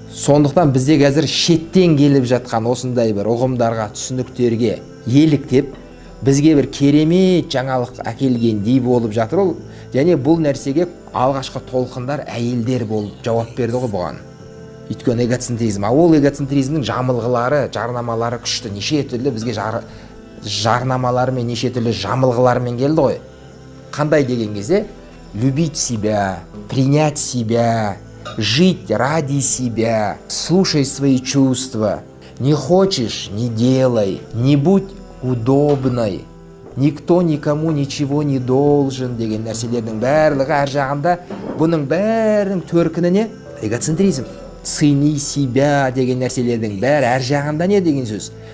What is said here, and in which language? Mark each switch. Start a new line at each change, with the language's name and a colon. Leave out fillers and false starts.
Kazakh: Сондықтан бізде қазір шеттен келіп жатқан осындай бір ұғымдарға, түсініктерге еліктеп, бізге бір керемет жаңалық әкелгендей болып жатыр ол. Және бұл нәрсеге алғашқы толқындар әйелдер болып жауап берді ғой бұған. Өйткені эгоцентризм, ол эгоцентризмнің жамылғылары, жарнамалары күшті, неше түрлі бізге жарнамаларымен, неше түрлі жамылғыларымен келді ғой. Қандай деген кезде
Russian: любить себя, принять себя, жить ради себя, слушай свои чувства. Не хочешь — не делай, не будь удобной, никто никому ничего не должен
Kazakh: деген нәрселердің барлығы әр жағында бұның бәрінің төркініне эгоцентризм.
Russian: Цени себя
Kazakh: деген нәрселердің бәрі әр жағында не деген сөз?